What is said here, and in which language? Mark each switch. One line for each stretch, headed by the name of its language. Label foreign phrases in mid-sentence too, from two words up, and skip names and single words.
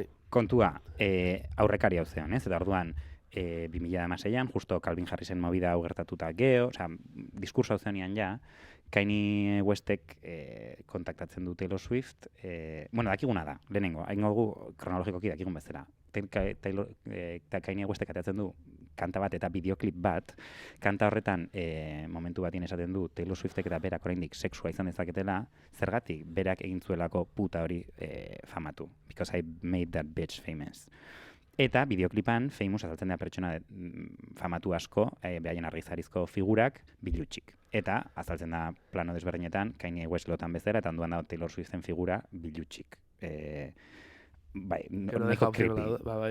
Basque: Kontua, aurrekari hau zeon, ez? Eta orduan, 2016an, justo Calvin Harrisen movida hau gertatuta geho, osea, diskurso hau zeonian ja, Kanye Westek kontaktatzen du Taylor Swift, bueno, dakiguna da, lehenengo, hain dugu kronologikoki dakigun bezala. Kanye Westek ateatzen du kanta bat eta bideoklip bat, kanta horretan momentu batien esaten du Taylor Swiftek eta berak oraindik sexua izan dezaketela, zergatik berak egin zuelako puta hori famatu.
English: Because I made that bitch famous.
Basque: Eta bideoklipan famous azaltzen da pertsona famatu asko, behaien argizarizko figurak, bilutxik. Eta azaltzen da plano desberdinetan, Kanye West lotan bezala, eta onduan da Taylor Swiften figura bilutxik. Bai, nahiko creepy.